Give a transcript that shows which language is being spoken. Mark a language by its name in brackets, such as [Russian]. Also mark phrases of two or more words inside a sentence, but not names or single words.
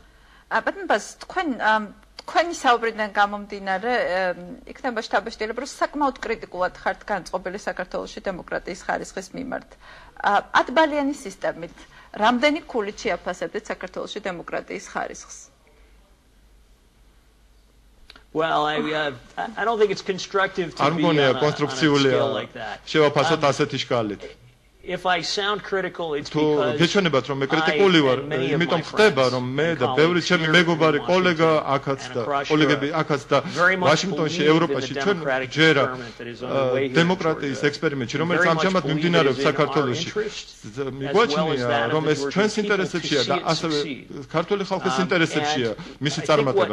[Georgian] ბატონბას, თქვენი საუბრიდან გამომდინარე, იქნება შთაბეჭდილება, რომ საკმაოდ კრიტიკულად ხართ განწყობილი საქართველოში დემოკრატიის ხარისხის მიმართ. 10 ბალიანი სისტემით, რამდენი ქულით შეაფასებთ საქართველოში დემოკრატიის ხარისხს? [English] Well, I don't think it's constructive to be on a scale like that. [Georgian] შევაფასოთ ასეთი შკალით. [English] If I sound critical, it's because [Georgian] გეჩვენებათ რომ მე კრიტიკული ვარ, იმიტომ ხდება რომ მე და ბევრი ჩემი მეგობარი კოლეგა აქაც და კოლეგები აქაც და ვაშინგტონში, ევროპაში ჩვენ ჯერა დემოკრატიის ექსპერიმენტში, რომელიც ამჟამად მიმდინარეობს საქართველოში. მიგვაჩნია რომ ეს ჩვენს ინტერესებშია და ასევე ქართული ხალხის ინტერესებშია მისი წარმატება.